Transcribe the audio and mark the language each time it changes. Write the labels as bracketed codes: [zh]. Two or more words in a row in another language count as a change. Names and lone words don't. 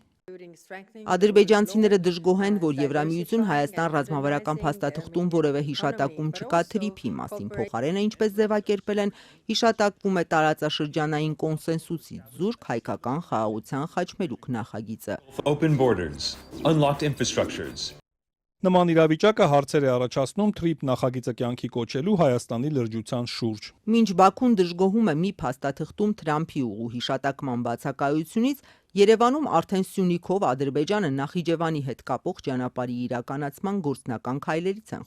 [hy] Ադրբեջանցիները դժգոհ են, որ Եվրամիություն Հայաստան ռազմավարական փաստաթղթում որևէ հիշատակում չկա թրիփի մասին, փոխարենը ինչպես ձևակերպել են, հիշատակվում է տարածաշրջանային կոնսենսուսից զուրկ հայկական խաղաղության խաչմերուկ նախագիծը։ [en] Open borders, unlocked infrastructures. [hy] Նման իրավիճակը հարցեր է առաջացնում թրիփ նախագիծը կյանքի կոչելու Հայաստանի լրջության շուրջ։ Մինչ Բաքուն դժգոհում է մի փաստաթղթում Թրամփի ուղու հիշատակման բացակայությունից, Երևանում արդեն Սյունիքով Ադրբեջանը Նախիջևանի հետ կապող ճանապարհի իրականացման գործնական քայլերից են